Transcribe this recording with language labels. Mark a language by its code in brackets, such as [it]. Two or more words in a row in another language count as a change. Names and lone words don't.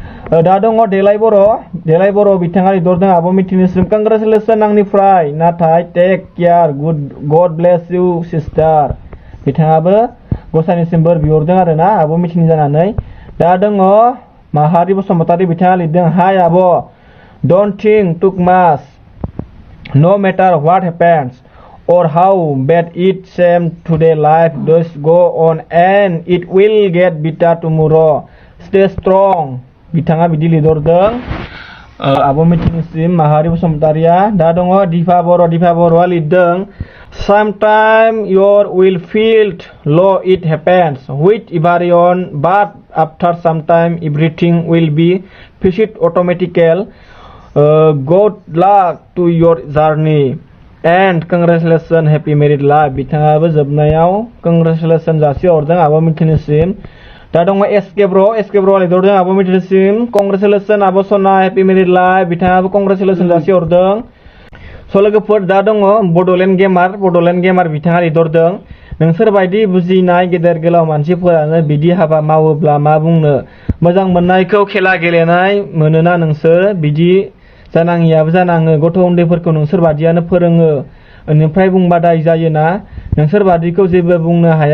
[brx] दा दङ देलाय बर' बिथाङा लिरदों आब' मिथिनिसिम कंग्रेचुलेसन आंनिफ्राय नाथाय [en] take care God bless you sister [brx] बिथाङाबो गसाइनिसिम बोर बिहरदों आरोना आब' मिथिनि जानानै दा दङ माहारि बसुमतारी बिथाङा लिरदों हाय आब' [en] don't think too much no matter what happens or how bad it seems today life does go on and it will get better tomorrow stay strong [brx] बिथाङा बिदि लिरदों आब' मिथिनिसिम माहारि बसुमतारिया दा दङ दिफा बर'आ लिरदों [en] sometimes your will feel low it happens with everyone but after some time everything will be fixed automatically good luck to your journey and congratulations happy married life [brx] बिथाङाबो जोबनायाव congratulations जासिहरदों आब' मिथिनिसिम दा दङ एसके ब्र लिरदों आब' मिथिनिसिम congratulations आब' सना [en] happy married life [brx] बिथाङाबो congratulations जासिहरदों स' लोगोफोर दा दङ बड'लेण्ड गेमार बिथाङा लिरदों नोंसोर बायदि बुजिनाय गेदेर गोलाव मानसिफोरानो बिदि हाबा मावोब्ला मा बुंनो मोजां मोननायखौ खेला गेलेनाय मोनोना नोंसोर बिदि जानाङियाबो जानाङो गथ' उन्दैफोरखौ नोंसोर बादियानो फोरोङो बेनिफ्राय बुंबा दाय जायोना नोंसोर बादिखौ जेबो बुंनो हाया